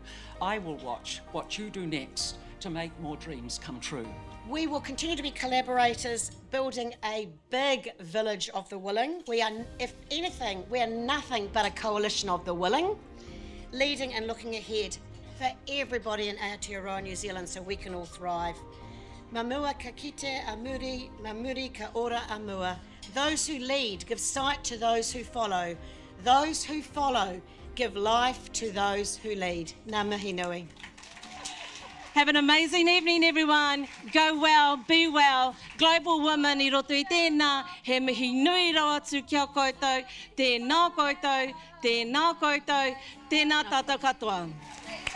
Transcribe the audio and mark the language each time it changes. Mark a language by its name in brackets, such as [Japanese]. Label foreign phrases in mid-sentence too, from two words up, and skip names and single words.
[English] I will watch what you do next to make more dreams come true. We will continue to be collaborators, building a big village of the willing. We are, if anything, we are nothing but a coalition of the willing, leading and looking ahead for everybody in Aotearoa, New Zealand, so we can all thrive. [Māori] Mamua ka kite amuri, mamuri ka ora amua. [English] Those who lead give sight to those who follow. Those who follow give life to those who lead. [Māori] Ngā mihi nui. [English] Have an amazing evening, everyone. Go well, be well. Global Women, [Māori] I roto I tēnā, he mihi nui roa atu kia koutou, tēnā koutou, tēnā koutou, tēnā tātou katoa.